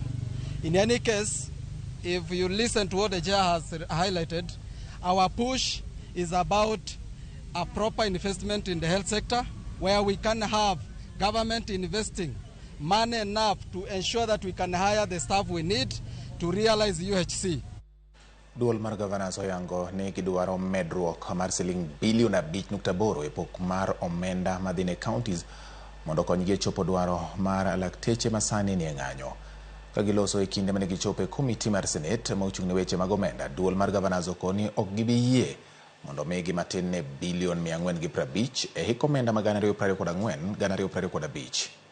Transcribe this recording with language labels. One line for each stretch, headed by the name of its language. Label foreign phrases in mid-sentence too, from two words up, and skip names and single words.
English: In any case, if you listen to what the chair has highlighted, our push is about a proper investment in the health sector, where we can have government investing money enough to ensure that we can hire the staff we need to realize UHC.
Luo (Kenya and Tanzania): Duol mar governors oyango ni gidwaro medruok mar siling bilion 5.8 e pok mar omenda madhine counties mondo konygi chopo dwaro mar lakteche masani ni ng'anyo. Kagiloso e kinde mane gichopo e komiti mar Senate ma ochung'ne weche mag omenda, duol mar governors okoni ok gibi yie mondo migi matin ne bilion 450 e hik omenda ma 2024-2025.